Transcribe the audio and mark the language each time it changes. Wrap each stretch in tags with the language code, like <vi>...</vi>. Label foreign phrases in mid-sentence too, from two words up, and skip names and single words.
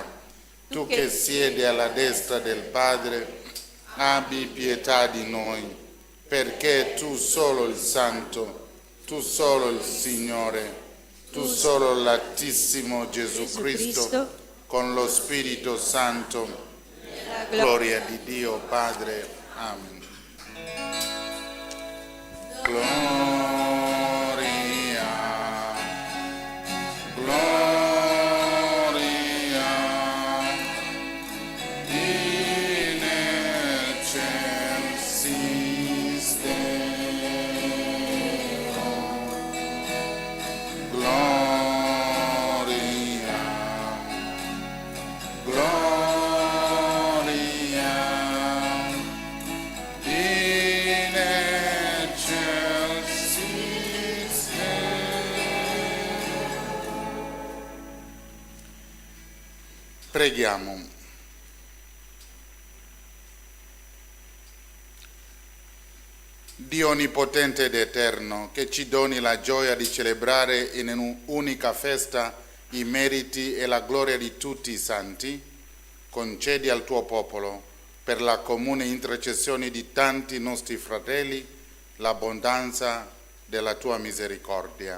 <it>Tu che siedi alla destra del Padre, abbi pietà di noi, perché tu solo il Santo, tu solo il Signore, tu solo l'Altissimo Gesù Cristo, con lo Spirito Santo, gloria di Dio Padre. Amen.</it> <la>Gloria, gloria, in excelsis Deo. Gloria, gloria, in excelsis Deo.</la> <it>Preghiamo. Dio Onnipotente ed Eterno, che ci doni la gioia di celebrare in un'unica festa i meriti e la gloria di tutti i santi, concedi al tuo popolo, per la comune intercessione di tanti nostri fratelli, l'abbondanza della tua misericordia.</it>